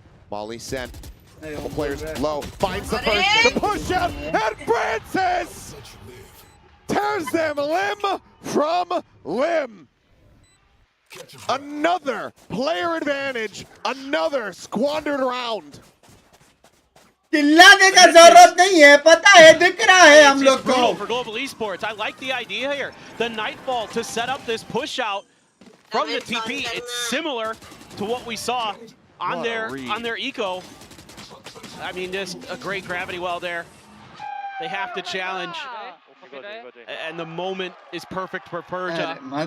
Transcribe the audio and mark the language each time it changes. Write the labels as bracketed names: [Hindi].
[English] Molly sent. Couple players low. Finds the first. The push out. And Francis tears them limb from limb. Another player advantage. Another squandered round. [Hindi] चिल्लाने का जरूरत नहीं है, पता है, दिख रहा है हम लोग को. [English] For Global Esports, I like the idea here. The Nightfall to set up this push out from the TP. It's similar to what we saw on their eco. I mean, just a great gravity well there. They have to challenge, and the moment is perfect for Persia.